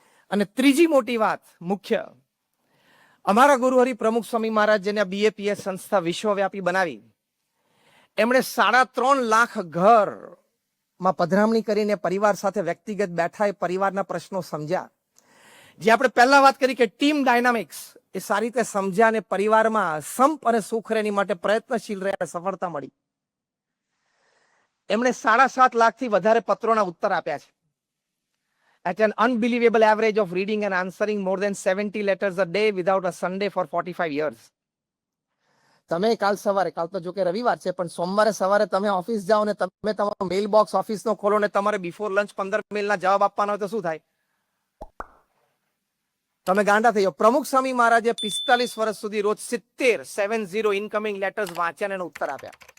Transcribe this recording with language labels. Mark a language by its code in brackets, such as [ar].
[gu] અને ત્રીજી મોટી વાત મુખ્ય, અમારા ગુરુહરિ પ્રમુખ સ્વામી મહારાજ જેને બીએપીએસ સંસ્થા વિશ્વવ્યાપી બનાવી, એમણે 3.5 લાખ ઘરમાં પધરામણી કરીને પરિવાર સાથે વ્યક્તિગત બેઠા એ પરિવારના પ્રશ્નો સમજ્યા. જે આપણે પહેલા વાત કરી કે [en] team dynamics [gu] એ સારી રીતે સમજ્યા અને પરિવારમાં સંપ અને સુખ રહેની માટે પ્રયત્નશીલ રહ્યા, સફળતા મળી. એમણે 7.5 લાખથી વધારે પત્રોના ઉત્તર આપ્યા છે. [en] At an unbelievable average of reading and answering more than 70 letters a day without a Sunday for 45 years. [gu] તમે કાલ સવારે, કાલ તો જો કે રવિવાર છે, પણ સોમવારે સવારે તમે ઓફિસ જાઓ ને તમે તમારો મેલ બોક્સ ઓફિસનો ખોલો ને તમારે [en] before lunch [gu] 15 મેલના જવાબ આપવાના હોય તો શું થાય? તમે ગાંડા થઈ જાઓ. પ્રમુખ સ્વામી મહારાજે 45 વર્ષ સુધી રોજ 70 [en] incoming letters [gu] વાંચ્યા અને ઉત્તર આપ્યા.